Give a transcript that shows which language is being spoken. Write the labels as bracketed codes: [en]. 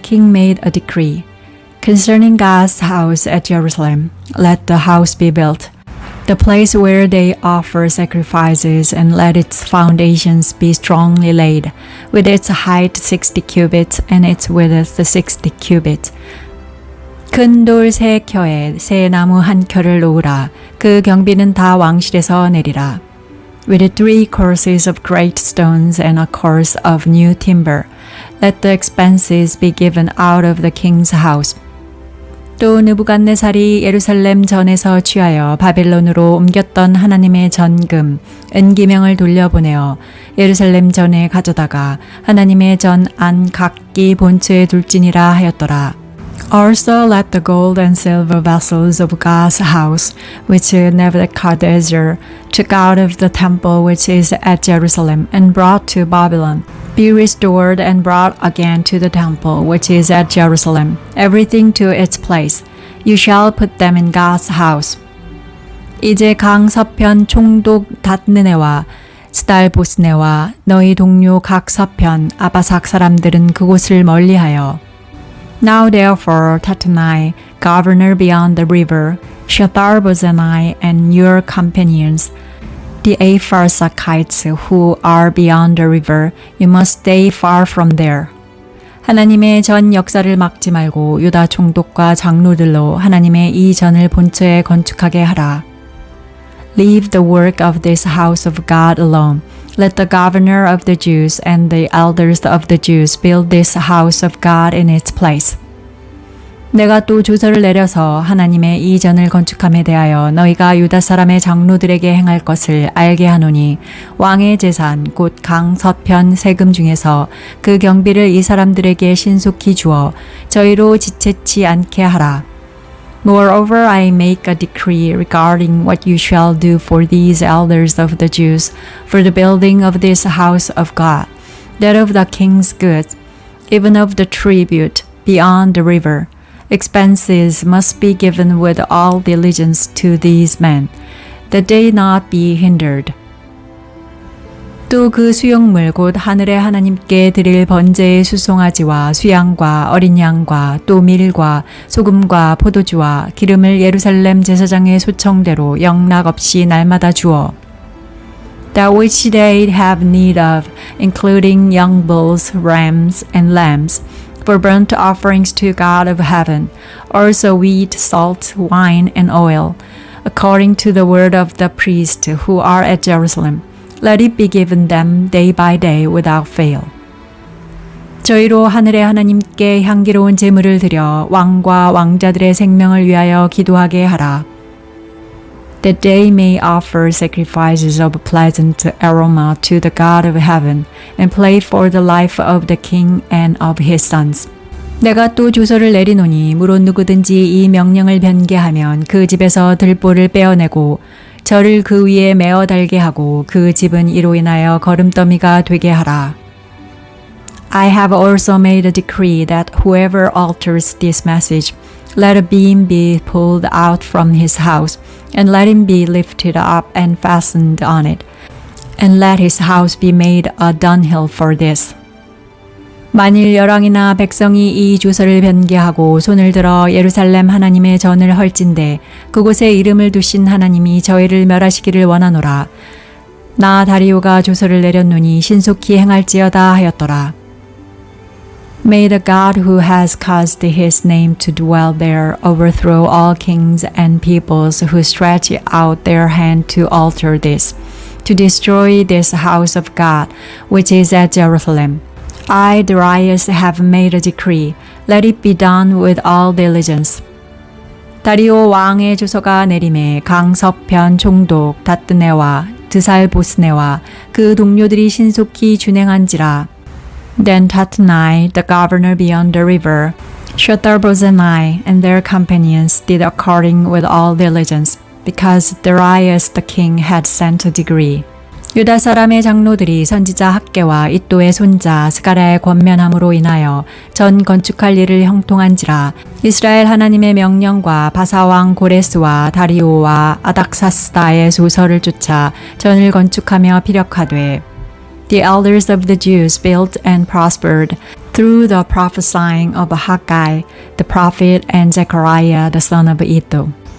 [en] made a decree concerning God's house at Jerusalem, let the house be built, the place where they offer sacrifices, and let its foundations be strongly laid, with its height 60 cubits and its width 60 cubits. [ko] 큰 돌 3켜에 새 나무 1켜를 놓으라. 그 경비는 다 왕실에서 내리라. [en] With 3 courses of great stones and a course of new timber, let the expenses be given out of the king's house. [ko] 또 느부갓네살이 예루살렘 전에서 취하여 바벨론으로 옮겼던 하나님의 전금 은기명을 돌려보내어 예루살렘 전에 가져다가 하나님의 전 안 각기 본처에 둘지니라 하였더라. [en] Also let the gold and silver vessels of God's house, which Nebuchadnezzar took out of the temple which is at Jerusalem and brought to Babylon, be restored and brought again to the temple which is at Jerusalem, everything to its place. You shall put them in God's house. [ko] 이제 강 서편 총독 닷느네와 스달보스네와 너희 동료 각 서편 아바삭 사람들은 그곳을 멀리하여 [en] Now therefore Tattenai, governor beyond the river, Shetharbozenai and your companions, the Apharsachites who are beyond the river, you must stay far from there. [ko] 하나님의 전 역사를 막지 말고 유다 총독과 장로들로 하나님의 이 전을 본처에 건축하게 하라. [en] Leave the work of this house of God alone. Let the governor of the Jews and the elders of the Jews build this house of God in its place. [ko] 내가 또 조서를 내려서 하나님의 이 전을 건축함에 대하여 너희가 유다 사람의 장로들에게 행할 것을 알게 하노니 왕의 재산 곧 강 서편 세금 중에서 그 경비를 이 사람들에게 신속히 주어 저희로 지체치 않게 하라. [en] Moreover, I make a decree regarding what you shall do for these elders of the Jews for the building of this house of God, that of the king's goods, even of the tribute beyond the river. Expenses must be given with all diligence to these men, that they not be hindered. [ko] 또 그 수용물 곧 하늘의 하나님께 드릴 번제의 수송아지와 수양과 어린 양과 또 밀과 소금과 포도주와 기름을 예루살렘 제사장의 소청대로 영락 없이 날마다 주어 [en] That which they have need of, including young bulls, rams, and lambs, for burnt offerings to God of heaven, also wheat, salt, wine, and oil, according to the word of the priests who are at Jerusalem. Let it be given them day by day without fail. [ko] 저희로 하늘의 하나님께 향기로운 제물을 드려 왕과 왕자들의 생명을 위하여 기도하게 하라. [en] That they may offer sacrifices of pleasant aroma to the God of heaven and pray for the life of the king and of his sons. [ko] 내가 또 조서를 내리노니 무릇 누구든지 이 명령을 변개하면 그 집에서 들보를 빼어내고 저를 그 위에 메어 달게 하고 그 집은 이로 인하여 거름더미가 되게 하라. [en] I have also made a decree that whoever alters this message, let a beam be pulled out from his house, and let him be lifted up and fastened on it, and let his house be made a dunghill for this. [ko] 만일 열왕이나 백성이 이 조서를 변개하고 손을 들어 예루살렘 하나님의 전을 헐진대 그곳에 이름을 두신 하나님이 저희를 멸하시기를 원하노라. 나 다리오가 조서를 내렸노니 신속히 행할지어다 하였더라. [en] May the God who has caused his name to dwell there overthrow all kings and peoples who stretch out their hand to alter this, to destroy this house of God, which is at Jerusalem. I, Darius, have made a decree. Let it be done with all diligence. [ko] 다리오 왕의 조서가 내림에 강서편 총독 다뜨네와 드살보스네와 그 동료들이 신속히 준행한지라. [en] Then Tattenai, the governor beyond the river, Shetharbozenai and their companions did according with all diligence, because Darius the king had sent a decree. [ko] 유다 사람의 장로들이 선지자 학계와 id도의 손자 스가랴의 권면함으로 인하여 전 건축할 일을 형통한지라. 이스라엘 하나님의 명령과 바사왕 고레스와 다리오와 아닥사스다의 소설을 쫓아 전을 건축하며 피력하되 [en] The elders of the Jews built and prospered through the prophesying of Haggai the prophet and Zechariah the son of Iddo.